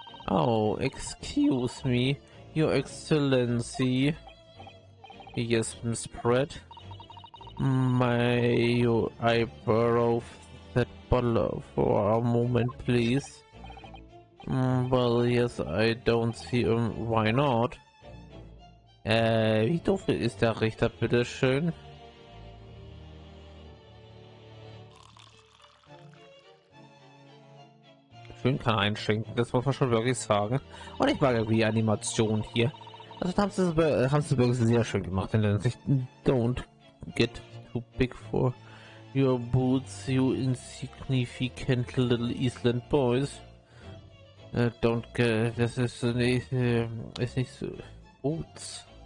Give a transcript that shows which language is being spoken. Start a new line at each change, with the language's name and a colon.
English: Oh, excuse me, Your Excellency. Yes, Miss Pratt. May I borrow that bottle for a moment, please? Well, yes, I don't see why not.
German: Wie doof ist der Richter, bitteschön? Schön kann einschenken, das muss man schon wirklich sagen. Und ich mag irgendwie die Animation hier. Also haben sie wirklich sehr schön gemacht in der Hinsicht.
English: Don't get too big for your boots, you insignificant little Island boys. Don't get,
German: das ist nicht so. Boots.